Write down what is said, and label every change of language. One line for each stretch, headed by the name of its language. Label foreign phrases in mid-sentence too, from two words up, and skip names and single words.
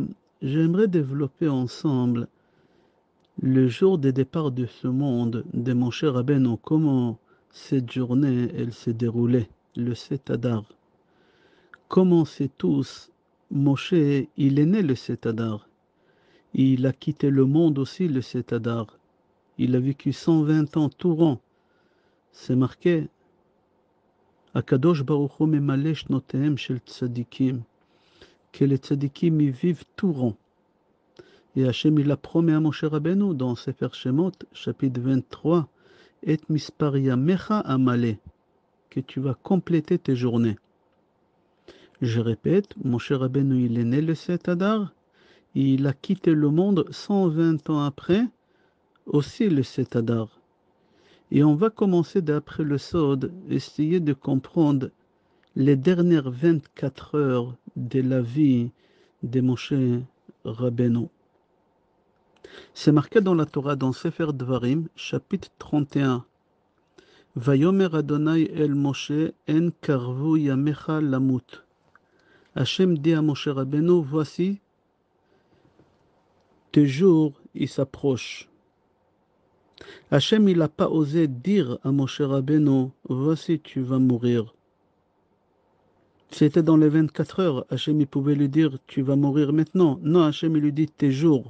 French: J'aimerais développer ensemble le jour des départs de ce monde de mon cher Rabbeinu, comment cette journée elle s'est déroulée, le 7 Adar. Comme on sait tous, Moshe, il est né le 7 Adar. Il a quitté le monde aussi le 7 Adar. Il a vécu 120 ans tout rond. C'est marqué
Hebrew: הקדוש ברוך הוא ממלא שנותיהם של צדיקים,
French: que les tzadikim y vivent tout rond. Et Hachem, il a promis à Moshe Rabbeinu dans Sefer Shemot, chapitre 23,
Hebrew: את מספר ימיך אמלא,
French: que tu vas compléter tes journées. Je répète, Moshe Rabbeinu, il est né le 7 Adar, et il a quitté le monde 120 ans après, aussi le 7 Adar. Et on va commencer d'après le Sod, essayer de comprendre les dernières 24 heures de la vie de Moshe Rabbeinu. C'est marqué dans la Torah, dans Sefer Dvarim, chapitre 31.
Hebrew: ויאמר ה' אל משה הן קרבו ימיך למות.
French: Hachem dit à Moshe Rabbeinu, voici, tes jours, ils s'approchent. Hachem, il n'a pas osé dire à Moshe Rabbeinu, voici, tu vas mourir. C'était dans les 24 heures. Hachem, il pouvait lui dire, tu vas mourir maintenant. Non, Hachem, il lui dit, tes jours.